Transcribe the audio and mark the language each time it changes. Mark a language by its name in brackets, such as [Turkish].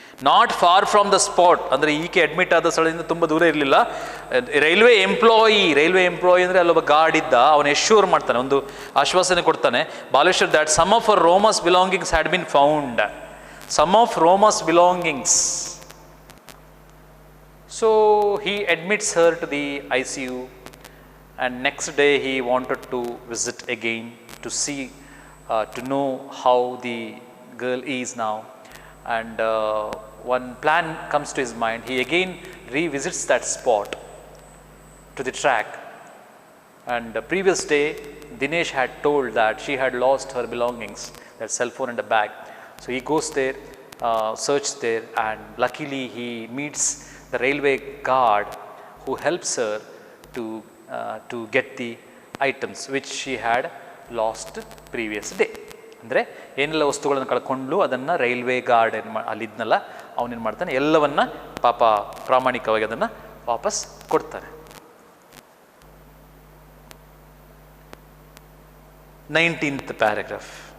[English] not far from the spot [Kannada] ಅಂದರೆ ಈಕೆ admit ಆದ ಸ್ಥಳದಿಂದ ತುಂಬ ದೂರ ಇರಲಿಲ್ಲ. [English] railway employee [Kannada] ಅಂದರೆ ಅಲ್ಲೊಬ್ಬ ಗಾರ್ಡ್ ಇದ್ದ, ಅವನು ಎಶ್ಯೂರ್ ಮಾಡ್ತಾನೆ, ಒಂದು ಆಶ್ವಾಸನೆ ಕೊಡ್ತಾನೆ Baleshwar [English] That some of our Roma's belongings had been found. Some of Roma's belongings. So he admits her to the ICU, and next day he wanted to visit again to see, to know how the girl is now. And one plan comes to his mind. He again revisits that spot to the track. And the previous day Dinesh had told that she had lost her belongings, that cell phone and a bag. So he goes there, searches there, and luckily he meets the railway guard who helps her to get the items which she had lost previous day. [Kannada] ಅಂದರೆ ಏನೆಲ್ಲ ವಸ್ತುಗಳನ್ನು ಕಳ್ಕೊಂಡು ಅದನ್ನು railway guard ಅಲ್ಲಿದ್ನಲ್ಲ ಅವನೇನು ಮಾಡ್ತಾನೆ, ಎಲ್ಲವನ್ನ ಪಾಪ ಪ್ರಾಮಾಣಿಕವಾಗಿ ಅದನ್ನು ವಾಪಸ್ ಕೊಡ್ತಾನೆ. [English] 19th paragraph.